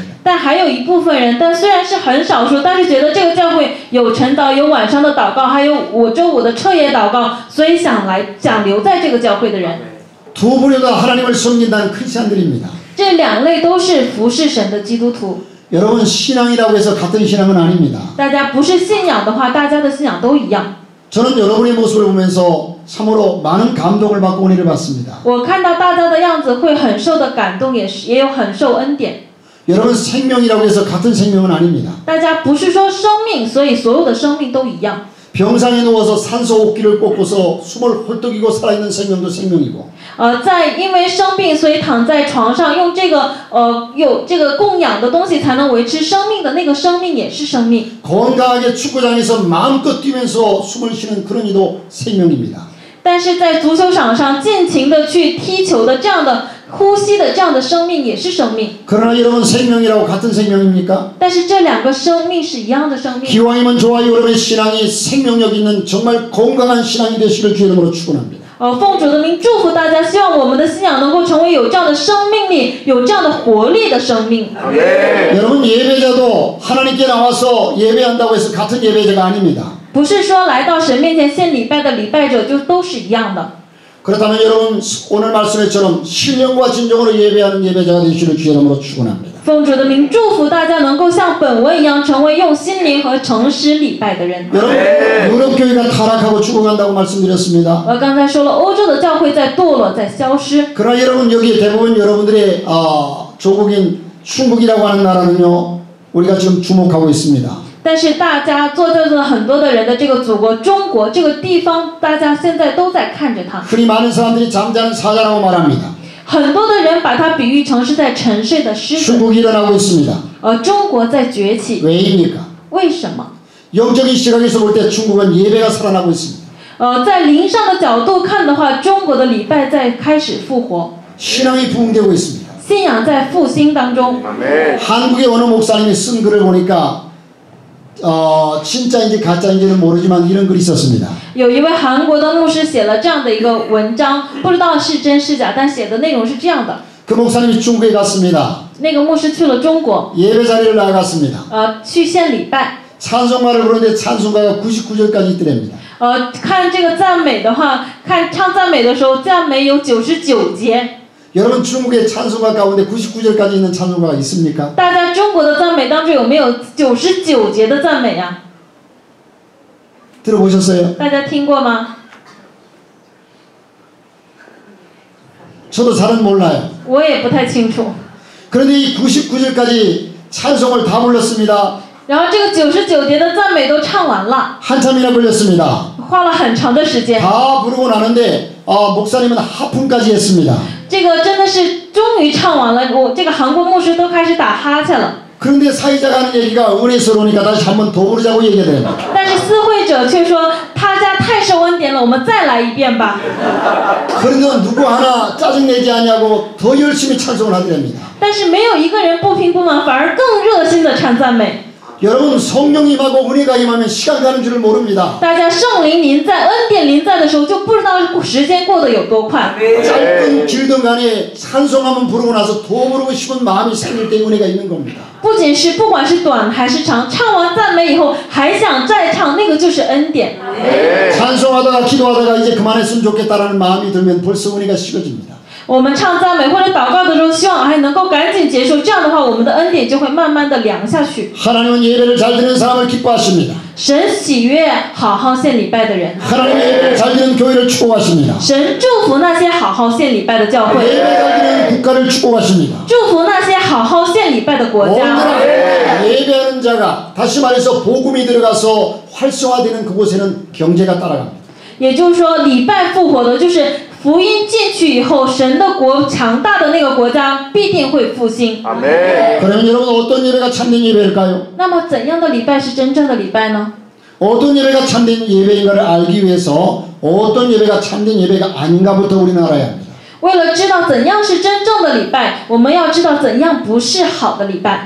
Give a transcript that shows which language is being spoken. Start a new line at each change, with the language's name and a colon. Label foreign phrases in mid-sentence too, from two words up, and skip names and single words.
Chinese: 但还有一部分人，但虽然是很少数，但是觉得这个教会有晨祷，有晚上的祷告，还有周5的彻夜祷告，所以想留在这个教会的人。
Korean: 두 부류 다 하나님을 섬긴다는 크리스찬들입니다.
Chinese: 这2类都是服侍神的基督徒。
Korean: 여러분 신앙이라고 해서 같은 신앙은 아닙니다.
Chinese: 大家不是信仰的话，大家的信仰都一样。
Korean: 저는 여러분의 모습을 보면서 참으로 많은 감동을 받고 은혜를 받습니다.
Chinese: 我看到大家的样子会很受的感动，也有很受恩典。
Korean: 여러분 생명이라고 해서 같은 생명은 아닙니다.
Chinese: 大家不是说生命，所以所有的生命都一样。
Korean: 병상에 누워서 산소 호흡기를 꽂고서 숨을 헐떡이고 살아있는 생명도 생명이고
Chinese: 因为生病，所以躺在床上用有这个供氧的东西才能维持生命的那个生命也是生命。
Korean: 건강하게 축구장에서 마음껏 뛰면서 숨을 쉬는 그런 이도 생명입니다.
Chinese: 但是在足球场上尽情的去踢球的这样的呼吸的这样的生命也是生命。
Korean: 그러나 여러분 생명이라고 같은 생명입니까?
Chinese: 但是这2个生命是一样的生命。
Korean: 기왕이면 좋아요. 여러분의 신앙이 생명력 있는 정말 건강한 신앙이 되시길 주의 이름으로 축원합니다.
Chinese: 奉主的名祝福大家，希望我们的信仰能够成为有这样的生命力，有这样的活力的生命。
Korean: 여러분 예배자도 하나님께 나와서 예배한다고 해서 같은 예배자가 아닙니다.
Chinese: 不是说来到神面前献礼拜的礼拜者就都是一样的。
Korean: 그렇다면 여러분 오늘 말씀처럼 신령과 진정으로 예배하는 예배자가 되시길 주의 이름으로 축원합니다.
Chinese: 奉主的名祝福大家能够像本文一样成为用心灵和诚实礼拜的人。
Korean: 여러분 유럽 교회가 타락하고 죽어간다고 말씀드렸습니다.
Chinese: 我刚才说了，欧洲的教会在堕落，在消失。
Korean: 그러나 여러분 여기 대부분 여러분들의 조국인 중국이라고 하는 나라는요 우리가 지금 주목하고 있습니다.
Chinese: 但是大家坐在这很多的人的这个祖国中国这个地方，大家现在都在看着它。
Korean: 흔히 많은 사람들이 잠자는 사자라고 말합니다.
Chinese: 很多的人把它比喻成是在沉睡的狮子。
Korean: 중국이 일어나고 있습니다.
Chinese: 中国在崛起。
Korean: 왜입니까?
Chinese: 为什么？
Korean: 영적인 시각에서 볼 때 중국은 예배가 살아나고 있습니다.
Chinese: 在灵上的角度看的话，中国的礼拜在开始复活，
Korean: 신앙이 부흥되고 있습니다.
Chinese: 信仰在复兴当中。
Korean: 한국의 어느 목사님이 쓴 글을 보니까 진짜인지 가짜인지는 모르지만 이런 글이 있었습니다.
Chinese: 有一位韩国的牧师写了这样的一个文章，不知道是真是假，但写的内容是这样的。
Korean: 그 목사님이 중국에 갔습니다.
Chinese: 那个牧师去了中国，
Korean: 예배 자리를 나갔습니다.
Chinese: 去献礼拜。
Korean: 찬송가를 부르는데 찬송가가 99절까지 있더랍니다.
Chinese: 看这个赞美的话，看唱赞美的时候，赞美有99节。
Korean: 여러분 중국의 찬송가 가운데 99절까지 있는 찬송가가 있습니까?
Chinese: 大家中国的赞美当中有没有99节的赞美啊？
Korean: 들어보셨어요?
Chinese: 大家听过吗？
Korean: 저도 잘은 몰라요.
Chinese: 我也不太清楚。
Korean: 그런데 이 99절까지 찬송을 다 불렀습니다.
Chinese: 然后这个99节的赞美都唱完了，
Korean: 한참이나 걸렸습니다.
Chinese: 花了很长的时间。
Korean: 다 부르고 나는데 목사님은 하품까지 했습니다.
Chinese: 这个真的是终于唱完了，这个韩国牧师都开始打哈欠了。
Korean: 그런데 사회자가 하는 얘기가 은혜스러우니까 다시 한번 더 부르자고 얘기하더래요.
Chinese: 但是司会者却说他家太受恩典了，我们再来一遍吧。
Korean: 그런데 누구 하나 짜증내지 않냐고 더 열심히 찬송을 하더랍니다.
Chinese: 但是没有一个人不平不满，反而更热心的唱赞美。
Korean: 여러분 성령 임하고 은혜가 임하면 시간 가는 줄을 모릅니다.
Chinese: 大家圣灵临在、恩典临在的时候，就不知道时间过得有多快。
Korean: 짧든 길든 간에 찬송하면 부르고 나서 더 부르고 싶은 마음이 생길 때 은혜가 있는 겁니다.
Chinese: 不仅是不管是短还是长，唱完赞美以后还想再唱，那个就是恩典。
Korean: 찬송하다가 기도하다가 이제 그만했으면 좋겠다라는 마음이 들면 벌써 은혜가 식어집니다.
Chinese: 我们唱赞美或者祷告的时候，希望还能够赶紧结束，这样的话，我们的恩典就会慢慢的凉下去。
Korean: 하나님은 예배를 잘 드리는 사람을 기뻐하십니다.
Chinese: 神喜悦好好献礼拜的人，
Korean: 하나님의 예배를 잘 드리는 교회를 축복하십니다.
Chinese: 神祝福那些好好献礼拜的教会，
Korean: 예배 잘 드리는 국가를 축복하십니다.
Chinese: 祝福那些好好献礼拜的国
Korean: 오늘
Chinese: 家。
Korean: 예배하는 자가 다시 말해서 복음이 들어가서 활성화되는 그곳에는 경제가 따라갑니다.
Chinese: 也就是说，礼拜复活的，就是福音进去以后，神的国强大的那个国家必定会复兴。
Korean: 그러면 여러분 어떤 예배가 참된 예배일까요?
Chinese: 那么，怎样的礼拜是真正的礼拜呢？
Korean: 어떤 예배가 참된 예배인가를 알기 위해서 어떤 예배가 참된 예배가 아닌가부터 우리는 알아야 합니다.
Chinese: 为了知道怎样是真正的礼拜，我们要知道怎样不是好的礼拜。